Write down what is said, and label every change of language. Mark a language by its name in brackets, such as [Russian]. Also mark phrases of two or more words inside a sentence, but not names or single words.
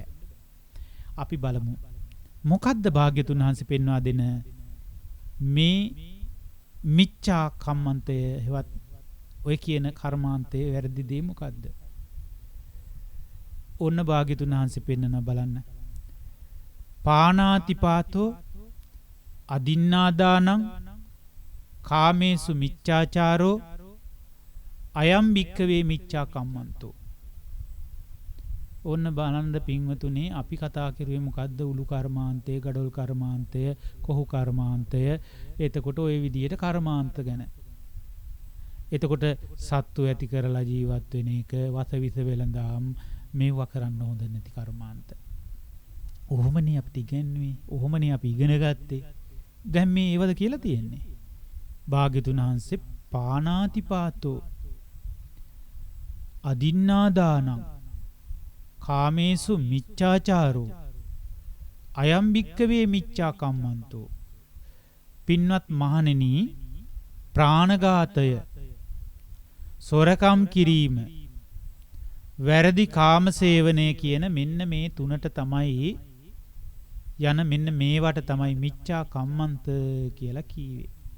[Sinhala] අපි බලමු. මොකද්ද භාග්‍යතුන් වහන්සේ පෙන්වා දෙන මේ මිච්ඡා කම්මන්තය හෙවත් ඔය කියන කර්මාන්තයේ වැරදි දේ මොකද්ද? ඔන්න භාග්‍යතුන් වහන්සේ පෙන්නන බලන්න. [Pali] පානාතිපාතෝ අදින්නාදානං කාමේසු මිච්ඡාචාරෝ අයම් භික්ඛවේ මිච්ඡා කම්මන්තෝ. [Sinhala] ඔන්න බලන්න පින්වතුනි අපි කතා කරුවේ මොකද්ද? උළු කර්මාන්තය, ගඩොල් කර්මාන්තය, කොහු කර්මාන්තය. එතකොට ওই විදිහට කර්මාන්ත ගැන. එතකොට සත්තු ඇති කරලා ජීවත් වෙන එක, වසවිස වෙලඳාම් මේවා කරන්න හොඳ නැති කර්මාන්ත. ඔහොමනේ අපිට ඉගෙනුවේ. ඔහොමනේ අපි ඉගෙන ගත්තේ. දැන් මේ ඒවද කියලා තියෙන්නේ. භාග්‍යතුන් වහන්සේ [Pali] පානාතිපාතෝ අදින්නාදානං කාමේසු මිච්ඡාචාරෝ අයම් භික්ඛවේ මිච්ඡා කම්මන්තෝ. [Sinhala] පින්වත් මහණෙනි ප්‍රාණඝාතය, සොරකම් කිරීම, වැරදි කාමසේවනය කියන මෙන්න මේ තුනට තමයි යන මෙන්න මේවට තමයි [Pali] මිච්ඡා කම්මන්ත [Sinhala] කියලා කීවේ.